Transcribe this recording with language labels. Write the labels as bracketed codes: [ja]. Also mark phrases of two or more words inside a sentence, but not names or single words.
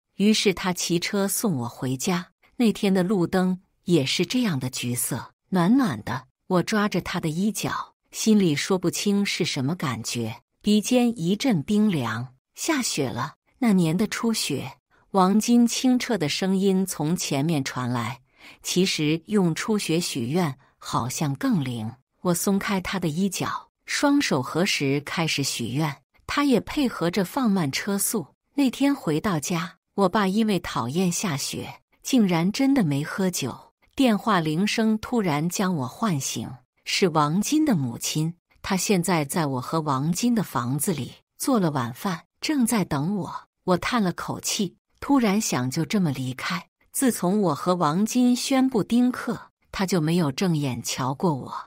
[zh] 於是他騎車送我回家。那天的路燈也是這樣的橘色，暖暖的。我抓着他的衣角，心裡說不清是什麼感覺，鼻尖一陣冰涼。下雪了，那年的初雪。王金清澈的聲音從前面傳來，其實用初雪許願好像更靈。我鬆開他的衣角，雙手合十開始許願，他也配合着放慢車速。那天回到家，我爸因為討厭下雪，竟然真的沒喝酒。電話鈴聲突然將我喚醒，是王金的母親。她現在在我和王金的房子裡做了晚飯，正在等我。我嘆了口氣，突然想就這麼離開。自從我和王金宣布丁克，他就沒有正眼瞧過我。